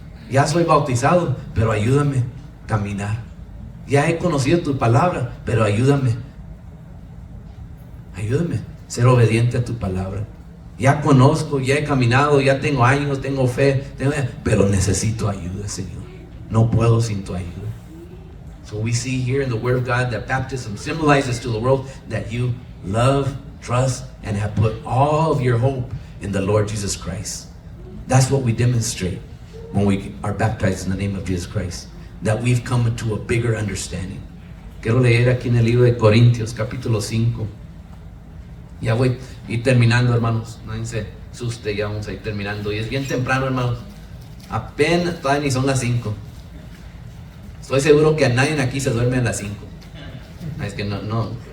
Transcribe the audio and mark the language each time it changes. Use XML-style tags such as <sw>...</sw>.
<es>Ya soy bautizado, pero ayúdame a caminar. Ya he conocido tu palabra, pero ayúdame. Ayúdame a ser obediente a tu palabra. Ya conozco, ya he caminado, ya tengo años, tengo fe, pero necesito ayuda, Señor. No puedo sin tu ayuda.</es> <en>So we see here in the Word of God that baptism symbolizes to the world that you love, trust, and have put all of your hope in the Lord Jesus Christ. That's what we demonstrate when we are baptized in the name of Jesus Christ. That we've come into a bigger understanding.</en> <es>Quiero leer aquí en el libro de Corintios, capítulo 5. Ya voy a ir terminando, hermanos. Nadie se asuste, ya vamos a ir terminando. Y es bien temprano, hermanos. Apenas, todavía ni son las 5. Estoy seguro que a nadie aquí se duerme a las 5. Es que no.</es>